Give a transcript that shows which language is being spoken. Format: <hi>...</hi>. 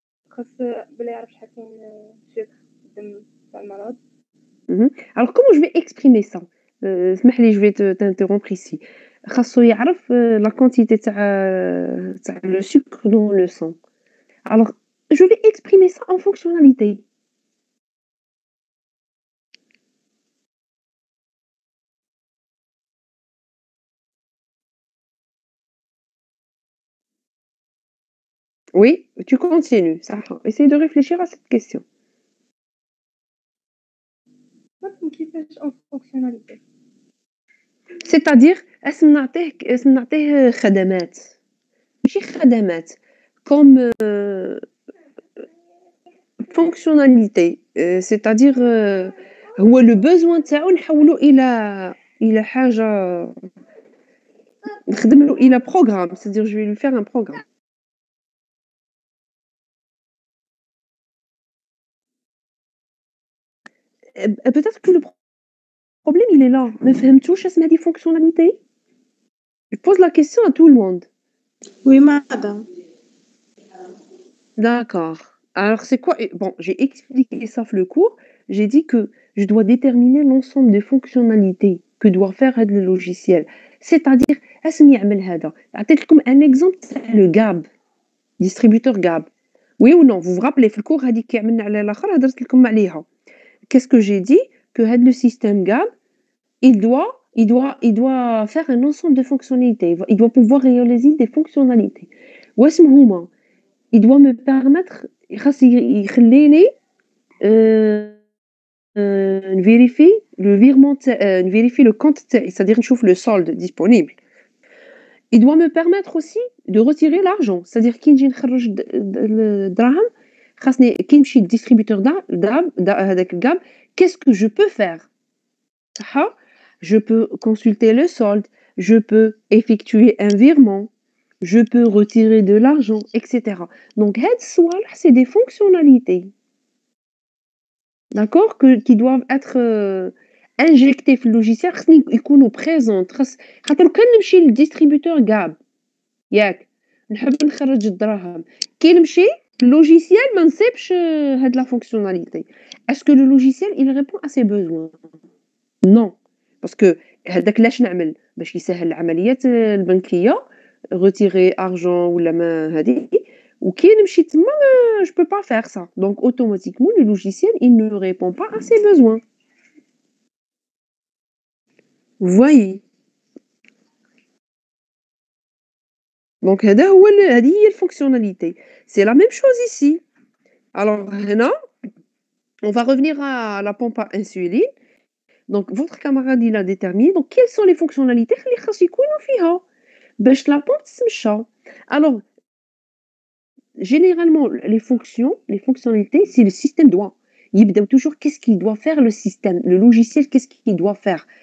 <ar>خاص بلا يعرف شحال كاين سكر في الدم تاع المرض.</ar> <fr>Mhm. Alors, comment je vais exprimer ça? اسمح لي, je vais t'interrompre ici. خاصو يعرف la quantité تاع le sucre dans le sang. Alors, je vais exprimer ça en fonctionnalité. Oui, tu continues. Ça, essaye de réfléchir à cette question.</fr> <ar>كيفاش اون فونكسيوناليتي؟</ar> <fr>C'est-à-dire, اسم نعطيه خدمات ماشي خدمات comme fonctionnalité, c'est-à-dire هو le besoin تاعو نحولو إلى حاجة نخدم له إلى programme, c'est-à-dire je vais lui faire un programme. Peut-être que le problème il est là.</fr> <ar>ما فهمتوش اسم هذه fonctionnalité?</ar> <fr>Je pose la question à tout le monde.</fr> <ar>وي مدام.</ar> <fr>D'accord. Alors c'est quoi? Bon, j'ai expliqué ça dans le cours. J'ai dit que je dois déterminer l'ensemble des fonctionnalités que doit faire le logiciel.</fr> <ar>C'est-à-dire, اسم يعمل هذا.</ar> <fr>أعطيت لكم un exemple تاع le GAB, distributeur GAB. Oui ou non?</fr> <ar>Vous vous rappelez في الcours هذيك عملنا على الآخر هدرت لكم عليها.</ar> <fr>Qu'est-ce que j'ai dit? Que le système GAB, il doit faire un ensemble de fonctionnalités. Il doit pouvoir réaliser des fonctionnalités.</fr> <ar>واسم هما?</ar> <fr>Il doit me permettre خاص يخليني نفيريفي le virement نفيريفي le compte تاعي, c'est-à-dire نشوف le solde disponible. Il doit me permettre aussi de retirer l'argent, c'est-à-dire كي نجي نخرج الدراهم خاصني كي نمشي للديستريبيوتور هذاك الكاب, qu'est-ce que je peux faire? صح؟ Je peux consulter le solde, je peux effectuer un virement, je peux retirer de l'argent, etc. Donc هاد الصوالح c'est des fonctionnalités, d'accord, qui doivent être injectées في اللوجيسيال, خصني يكونوا présentes.</fr> <ar>خاطر كان نمشي للديستريبيوتور كاب ياك نحب نخرج الدراهم, كي نمشي اللوجيسيال ما نصيبش هاد لا fonctionnalité.</ar> <fr>Est-ce que le logiciel il répond à ses besoins?</fr> <ar>Non, parce que هذاك لاش نعمل باش يسهل العمليات البنكية, retirer argent ولا ما هذه, وكي نمشي تما je peux pas faire ça.</ar> <fr>Donc automatiquement le logiciel il ne répond pas à ses besoins. Vous voyez?</fr> <ar>Donc هذا هو هذه هي الفونكسيوناليتي.</ar> <fr>C'est la même chose ici. Alors هنا on va revenir à la pompe à insuline. Donc votre camarade il a déterminé donc quelles sont les fonctionnalités اللي خاص يكونوا فيها باش la pompe تمشى. Alors généralement les fonctionnalités c'est le système doit يبداو toujours qu'est-ce qu'il doit faire le système, le logiciel qu'est-ce qu'il doit faire.</fr>